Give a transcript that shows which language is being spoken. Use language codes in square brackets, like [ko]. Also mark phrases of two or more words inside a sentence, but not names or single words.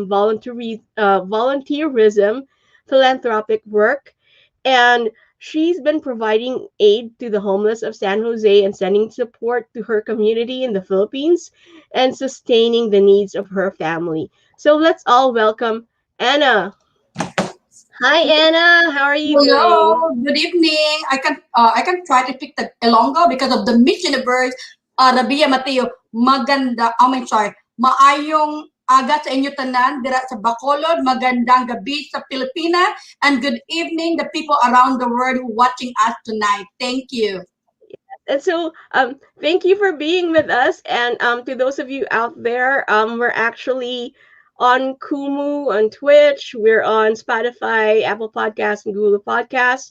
[en] volunteerism, philanthropic work, and she's been providing aid to the homeless of San Jose and sending support to her community in the Philippines and sustaining the needs of her family. So let's all welcome Anna. Hi, Anna. How are you doing? Hello, good evening. I can try to pick the Ilonggo because of the Miss Universe. [tl] Rabia Mateo, maganda. [en] Oh my sorry. [hil] Maayong aga sa inyo tanan dira sa Bacolod. [tl] Magandang gabi sa Pilipinas [en] and good evening the people around the world who watching us tonight. Thank you. And so, thank you for being with us. And to those of you out there, we're actually on Kumu, on Twitch. We're on Spotify, Apple Podcasts, and Google Podcasts.